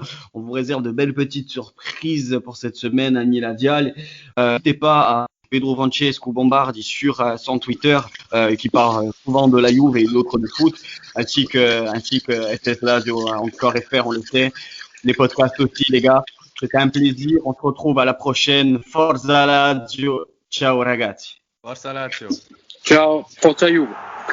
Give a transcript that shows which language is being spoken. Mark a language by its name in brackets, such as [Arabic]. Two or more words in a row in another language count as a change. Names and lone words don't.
[French] On vous réserve de belles petites surprises pour cette semaine à Niladial. N'hésitez pas à Pedro Francesco Bombardi sur son Twitter qui parle souvent de la Juve et d'autres de foot, ainsi que SS Lazio encore FR, on le sait. Les podcasts aussi, les gars. C'était un plaisir. On se retrouve à la prochaine. [Italian] Forza Lazio. Ciao ragazzi. Forza Lazio. Ciao, Forza Juve.